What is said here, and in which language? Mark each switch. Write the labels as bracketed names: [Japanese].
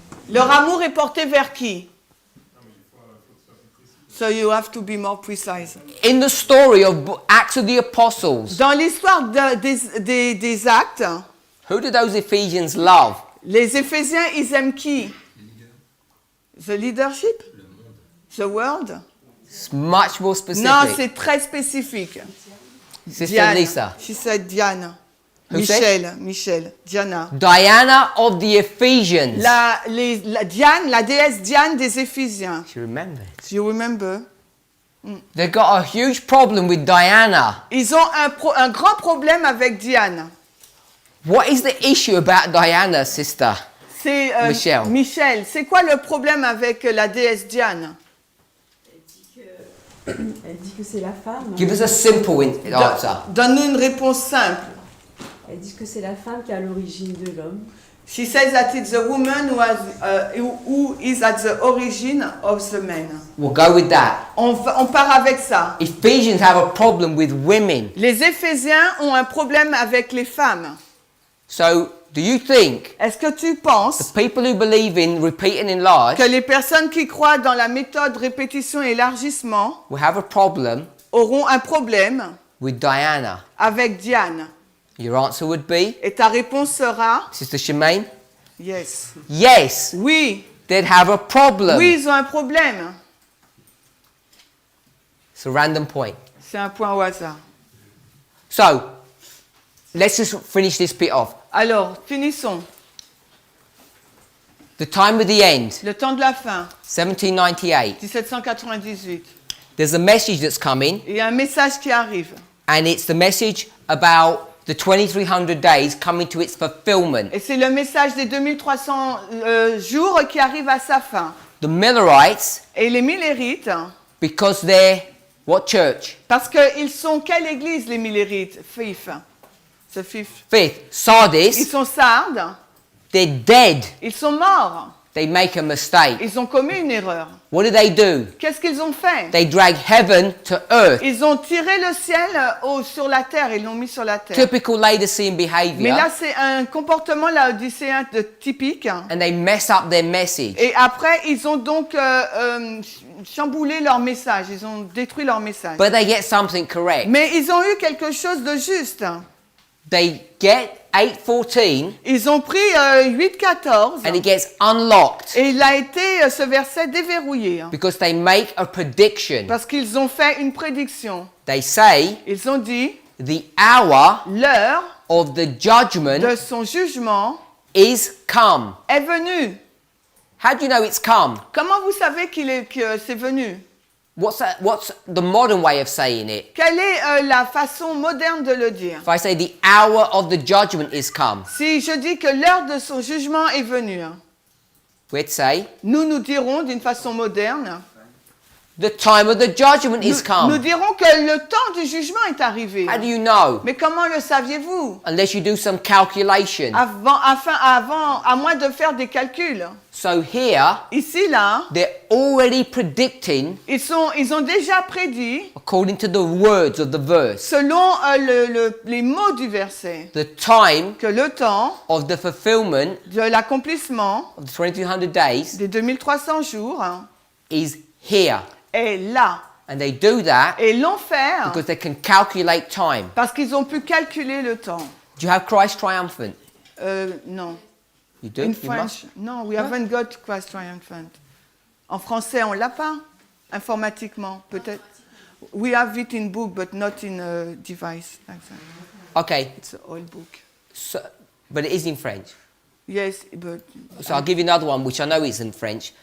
[French] Leur amour est porté vers qui? [English] So you have to be more precise. In the story of Acts of the Apostles, [French] Dans l'histoire des actes, [English] who did those Ephesians love? [French] les Éphésiens, ils aiment qui? [English] The leadership? The world? It's much more specific. [French] Non, c'est très spécifique. [English] Sister Diane. Lisa. She said Diane. Who Michel, Diana. Diana of the Ephesians. [French] Diane, la déesse Diane des Éphésiens. [English] She remembered. You remember? They got a huge problem with Diana. [French] Ils ont un grand problème avec Diane. [English] What is the issue about Diana, sister? [French] C'est Michel. c'est quoi le problème avec la déesse Diane? Elle dit que c'est la femme. [English] Give us a simple answer. [French] Donne-nous une réponse simple. Elle dit que c'est la femme qui est à l'origine de l'homme. [English] She says that it's the woman who is at the origin of the man. We'll go with that. [French] On part avec ça. [English] Ephesians have a problem with women. [French] Les Éphésiens ont un problème avec les femmes. [English] So, do you think [French] Est-ce que tu penses [English] the people who believe in repeat and enlarge [French] que les personnes qui croient dans la méthode répétition et élargissement [English] will have a problem [French] auront un problème [English] with Diana? [French] avec Diane? [English] Your answer would be, [French] Et ta réponse sera [English] Sister Shemaine, yes. yes, [French] Oui. [English] they'd have a problem. [French] Oui, ils ont un problème. [English] It's a random point. [French] C'est un point au hasard. [English] So, let's just finish this bit off. [French] Alors, finissons. [English] The time of the end, [French] Le temps de la fin, [English] 1798. [French] 1798. [English] There's a message that's coming, [French] Il y a un message qui arrive. [English] and it's the message about the 2300 days coming to its fulfillment. [French] Et c'est le message des 2300 jours qui arrive à sa fin. [English] The Millerites, [French] Et les Millérites, [English] because they're what church? [French] parce qu'ils sont quelle église, les Millérites? [English] Fifth. Ce fifth. Fifth, [French] Ils [English] Sardis, [French] sont sardes, [English] they're dead. [French] ils sont morts, [English] They make a mistake. [French] ils ont commis une erreur. [English] What do? [French] Qu'est-ce qu'ils ont fait? [English] They drag heaven to earth. [French] Ils ont tiré le ciel sur la terre, ils l'ont mis sur la terre. [English] Typical Laodicean [French] Mais [English] behavior. [French] là, c'est un comportement laodicéen typique. [English] And they mess up their message. [French] Et après, ils ont donc chamboulé leur message, ils ont détruit leur message. [English] But they get something correct. [French] Mais ils ont eu quelque chose de juste. [English] They get 8:14 [French] Ils ont pris 8.14 [English] and it gets unlocked [French] et il a été, ce verset, déverrouillé. [English] because they make a prediction. [French] Parce qu'ils ont fait une prédiction. [English] They say [French] Ils ont dit, [English] the hour [French] l'heure [English] of the judgment [French] de son jugement [English] is come. [French] est venue. [English] How do you know it's come? [French] Comment vous savez que c'est venu? [English] What's the modern way of saying it? [French] Quelle est la façon moderne de le dire? [English] If I say the hour of the judgment is come, [French] Si je dis que l'heure de son jugement est venue, [English] we'd say [French] nous dirons d'une façon moderne, [English] the time of the judgment is [French] nous [English] come. [French] dirons que le temps du jugement est arrivé. [English] How do you know? [French] Mais comment le saviez-vous? [English] Unless you do some calculation. [French] À moins de faire des calculs. [English] So here, [French] Ici, là, [English] they're already predicting [French] ils ont déjà prédit, [English] according to the words of the verse, [French] selon les mots du verset, [English] the time [French] que le temps [English] of the fulfillment [French] de l'accomplissement [English] of the 2300 days [French] des 2300 jours [English] is here. [French] est là. [English] And they do that [French] Et l'ont fait [English] because they can calculate time. [French] parce qu'ils ont pu calculer le temps. [English] Do you have Christ triumphant? [French] Non. [English] You do? In You must. French, no, we haven't got Christ triumphant. [French] En français, on l'a pas, informatiquement, peut-être. [English] We have it in book, but not in a device like that. Okay, It's an old book. so, but it is in French. Yes, but... So I'll give you another one, which I know is in French.